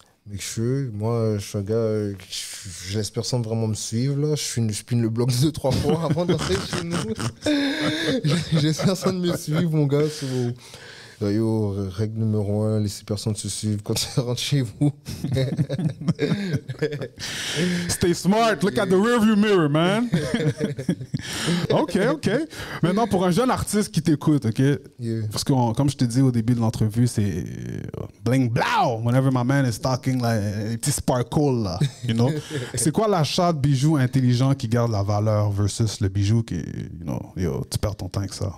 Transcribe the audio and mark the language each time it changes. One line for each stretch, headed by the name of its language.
English: Make sure,
French: moi, je suis un gars, je laisse personne vraiment me suivre, là. Je spin le bloc 2-3 fois avant d'entrer chez nous. Je laisse personne me suivre, mon gars, c'est bon. Yo, règle numéro 1, laissez personne se suivre quand tu rentres chez vous.
English: Stay smart, look at the rearview mirror, man. OK.
French: Maintenant, pour un jeune artiste qui t'écoute, OK? Yeah. Parce que, comme je t'ai dit au début de l'entrevue, c'est
English: bling blow whenever my man is talking, like,
French: un petit sparkle, là, you know? C'est quoi l'achat de bijoux intelligent qui garde la valeur versus le bijou qui, you know, yo, tu perds ton temps avec ça?